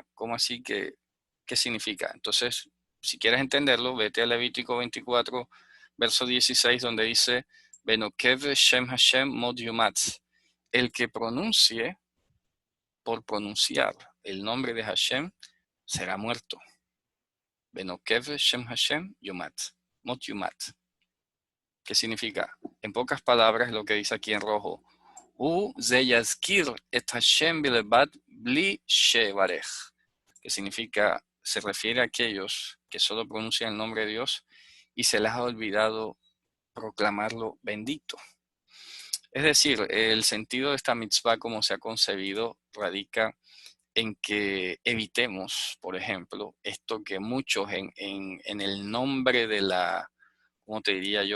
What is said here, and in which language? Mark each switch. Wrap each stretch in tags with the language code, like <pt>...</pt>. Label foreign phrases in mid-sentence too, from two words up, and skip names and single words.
<es>¿Cómo así? ¿Qué significa? Entonces, si quieres entenderlo, vete a Levítico 24, verso 16, donde dice,</es> <he>ונוקב שם השם מות יומת.</he> <es>El que pronuncie por pronunciar el nombre de Hashem será muerto.</es> <he>ונוקב שם השם יומת. מות יומת.</he> <es>¿Qué significa? En pocas palabras, lo que dice aquí en rojo.</es> <he>זה יזכיר את השם בלבד בלי שיברך.</he> <es>Que significa, se refiere a aquellos que solo pronuncian el nombre de Dios y se les ha olvidado proclamarlo bendito. Es decir, el sentido de esta mitzvah como se ha concebido radica en que evitemos, por ejemplo, esto que muchos en el nombre de la, ¿cómo te diría yo?</es>